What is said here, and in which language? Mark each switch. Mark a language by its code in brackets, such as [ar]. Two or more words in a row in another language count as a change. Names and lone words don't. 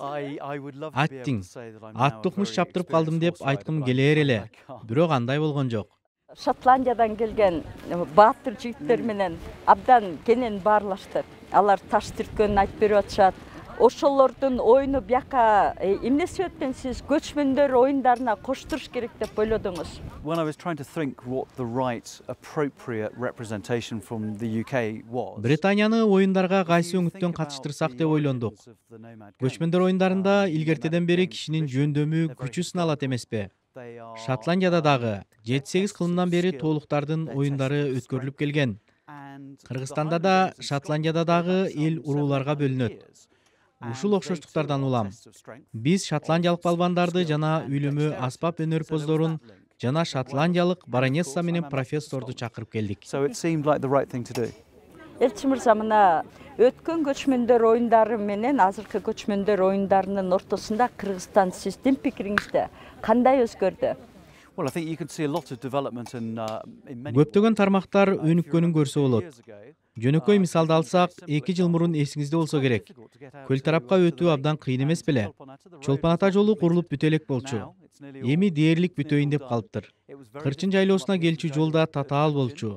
[ky] Аттиң, ат тукмуш чаптырып калдым деп айткым келер эле, бирок андай болгон жок. Шотландиядан келген баатыр жигиттер менен абдан кенен баарлашты. Алар таш түрткөнүн айтып берип атышат. Ошолордун оюну бияка эмне себептен сиз көчмөндөр оюндарына коштуруш керек деп ойлодуңуз? [en] When I was trying to think what the right appropriate representation from the UK was. [ky] Британияны оюндарга кайсы өңүттөн катыштырсак деп ойлондук. Көчмөндөр оюндарында илгертеден бери кишинин жөндөмү, күчү сыналат эмеспи? Шотландияда дагы 7-8 кылымдан бери тоолуктардын оюндары өткөрүлүп келген. Кыргызстанда да, Шотландияда дагы эл урууларга бөлүнөт. Ушул окшоштуктардан улам. Биз шотландиялык балбандарды жана үйлүмү аспап өнөрпоздорун жана шотландиялык баронесса менен профессорду чакырып келдик. [en] So it seemed like the right thing to do. [ky] Элчи мырза, мына өткөн көчмөндөр оюндары менен азыркы көчмөндөр оюндарынын ортосунда Кыргызстан сиздин пикириңизде кандай өзгөрдү? [en] Well, I think you can see a lot of development in many. [ky] Көптөгөн тармактар өнүккөнүн көрсө болот. Жөнөкөй мисалды алсак, 2 жыл мурун эсиңизде болсо керек. Көл тарапка өтүү абдан кыйын эмес беле. Чолпон ата жолу курулуп бүтө элек болчу. Эми дээрлик бүтөйүн деп калыптыр. Кырчын жайлоосуна келчү жолда татаал болчу.